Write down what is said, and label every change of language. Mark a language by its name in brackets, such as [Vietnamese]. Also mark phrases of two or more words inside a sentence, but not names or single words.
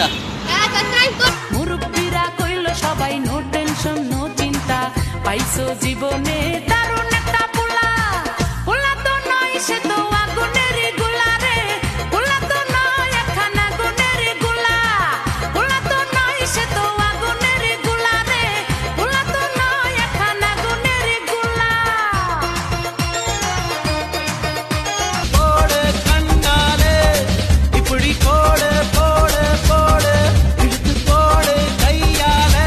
[Bangla] মুরব্বীরা কইল সবাই [English] no tension [Bangla] নো চিন্তা, পাইছো জীবনে দারুণ একটা পোলা। পোলা তো নয় সে তো আগুনের গোলা রে, পোলা তো নয় একখানা গুণের গোলা। পোলা তো নয় সে তো আগুনের গোলা রে, পোলা তো নয় একখানা গুণের গোলা। [Tamil] போடு கண்ணாலே இப்படி போடு போடு போடு இழுத்து போடு கையாலே